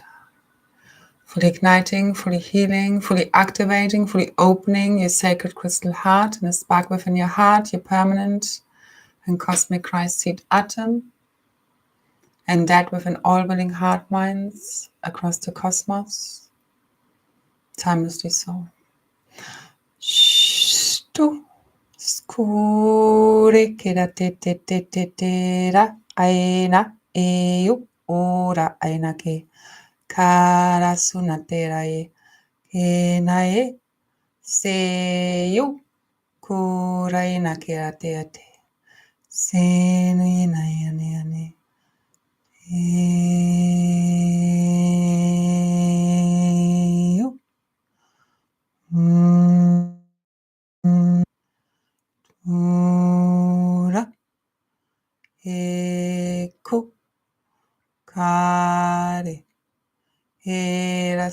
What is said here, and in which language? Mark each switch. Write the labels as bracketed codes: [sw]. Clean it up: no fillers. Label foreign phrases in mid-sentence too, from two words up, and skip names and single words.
[en] Fully igniting, fully healing, fully activating, fully opening your sacred crystal heart and the spark within your heart, your permanent and cosmic Christ seed atom, and that within all willing heart minds across the cosmos, timelessly so. Shtu skure kera te te te te te ra aina eu ora aina ke kara sunatera e kenae seyu kuraina kera te ate senu ina yane yane eyu ura eko kare era